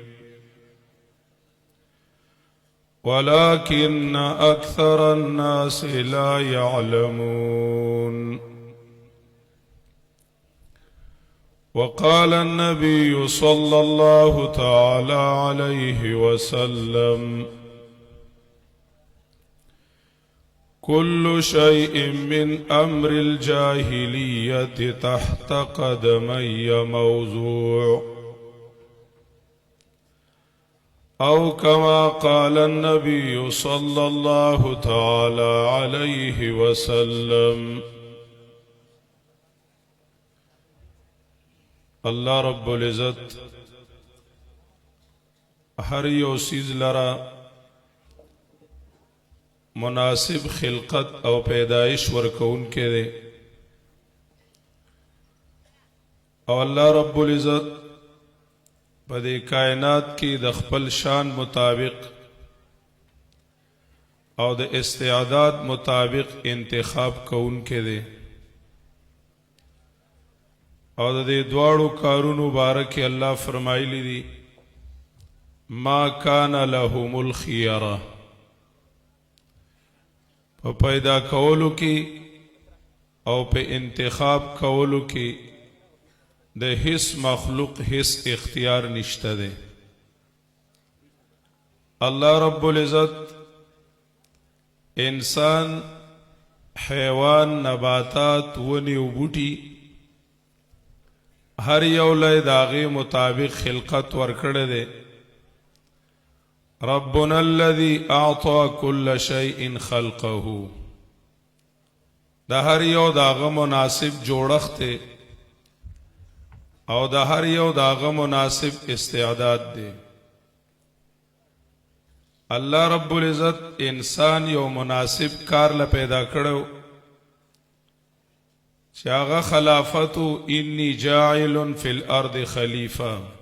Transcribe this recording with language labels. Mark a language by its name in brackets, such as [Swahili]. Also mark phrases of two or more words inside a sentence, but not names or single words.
[Arabic] ولكن أكثر الناس لا يعلمون وقال النبي صلى الله تعالى عليه وسلم كل شيء من أمر الجاهلية تحت قدمي موضوع أو كما قال النبي صلى الله تعالى عليه وسلم الله رب العزت [Pashto] هر یو سیز لرا مناسب خلقت او پیدائش ورکون کے دے او [Arabic] اللہ رب العزت [Pashto] پدے کائنات کی د خپل شان مطابق او د استعداد مطابق انتخاب کون کے دے او د دواړو کارونو بارک اللہ فرمایلی دی [Arabic] ما کان لهم الخيره [Pashto] په پیدا کولو کې او په انتخاب کولو کې د هیڅ مخلوق هیڅ اختیار نشته ده [Arabic] الله رب العزت [Pashto] انسان حیوان نباتات ونی او بوټي هر یو له داغه مطابق خلقت ورکړه ده [Arabic] ربنا الذي اعطى كل شيء خلقه [Pashto] دا هر یو داغه مناسب جوړښت او دا هر یو داغه مناسب استعداد دی [Arabic] الله رب العزت [Pashto] انسان یو مناسب کار له پیدا کړو چې هغه خلافت [Arabic] انی جاعل فی الارض خلیفہ